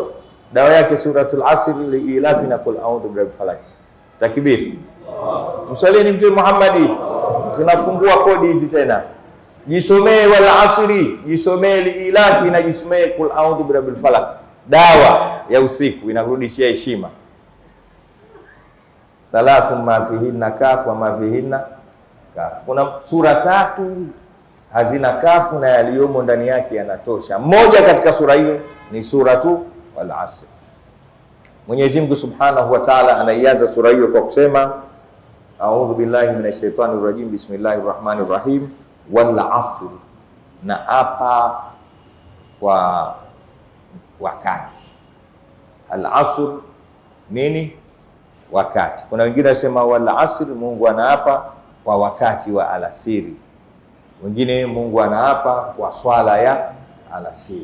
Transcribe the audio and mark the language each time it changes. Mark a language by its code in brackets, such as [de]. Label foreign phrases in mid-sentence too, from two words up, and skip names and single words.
[sw] Dawa yake suratul Asr liilafi na [ar] قل أعوذ برب الفلق. [sw] Takbir. Msalieni Mtume Muhammad. Tunafungua kodi hizi tena. Jisomee [ar] والعصر, [sw] jisomee liilafi na jisomee [ar] قل أعوذ برب الفلق. [sw] Dawa ya usiku inakurudishia heshima. [ar] ثلاث ما فيهن كاف وما فيهن كاف. [sw] Kuna sura tatu hazina kafu na yaliyomo ndani yake yanatosha. Moja katika sura hiyo ni suratu Al-Asr. Mwenyezi Mungu [ar] سبحانه وتعالى [sw] anaianza sura hiyo kwa kusema [ar] أعوذ بالله من الشيطان الرجيم بسم الله الرحمن الرحيم والعصر, [sw] na apa kwa wakati. Al-Asr nini? Wakati. Kuna wengine wasema [ar] والعصر, [sw] Mungu anaapa kwa wakati wa alasiri. Wengine Mungu anaapa kwa swala ya alasiri.